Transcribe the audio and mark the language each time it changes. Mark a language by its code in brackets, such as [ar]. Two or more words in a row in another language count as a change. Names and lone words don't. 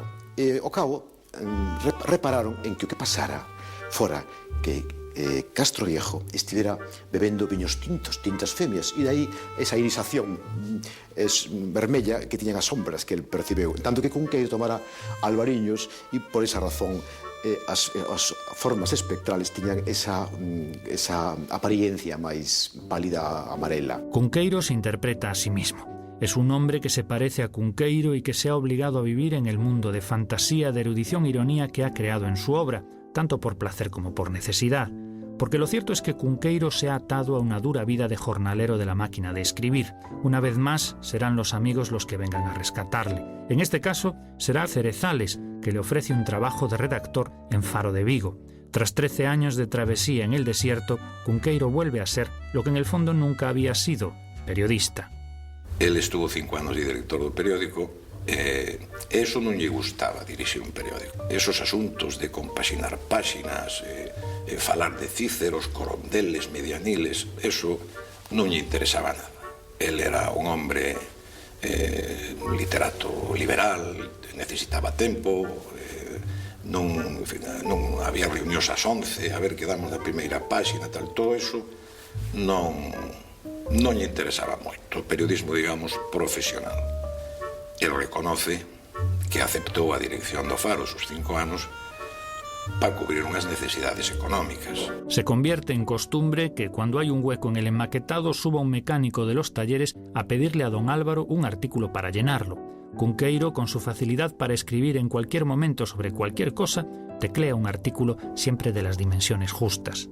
[gl] E ao cabo repararon en que o que pasara fora que Castroviejo estivera bebendo viños tintas femias, e dai esa irisación vermella que tiñan as sombras que el percibeu, tanto que Cunqueiro tomara albariños, e por esa razón as formas espectrales tiñan esa apariencia máis pálida amarela. [es] Cunqueiro se interpreta a sí mismo. Es un hombre que se parece a Cunqueiro y que se ha obligado a vivir en el mundo de fantasía, de erudición e ironía que ha creado en su obra, tanto por placer como por necesidad. Porque lo cierto es que Cunqueiro se ha atado a una dura vida de jornalero de la máquina de escribir. Una vez más, serán los amigos los que vengan a rescatarle. En este caso, será Cerezales, que le ofrece un trabajo de redactor en Faro de Vigo. Tras 13 años de travesía en el desierto, Cunqueiro vuelve a ser lo que en el fondo nunca había sido, periodista. Él estuvo [gl] 5 anos de director do periódico, eso non lle gustaba, dirixir un periódico. Esos asuntos de compaxinar páxinas, falar de cíceros, corondeles, medianiles, eso non lle interesaba nada. [es] Él era un hombre, [gl] un literato liberal, necesitaba tempo, non había reunións ás 11, a ver que damos da primeira páxina, tal, todo eso non lle interesaba moito, o periodismo, digamos, profesional. [es] El reconoce [gl] que aceptou a dirección do Faro sus 5 anos para cubrir unhas necesidades económicas. [es] Se convierte en costumbre que cuando hay un hueco en el enmaquetado suba un mecánico de los talleres a pedirle a don Álvaro un artículo para llenarlo. Cunqueiro, con su facilidad para escribir en cualquier momento sobre cualquier cosa, teclea un artículo siempre de las dimensiones justas.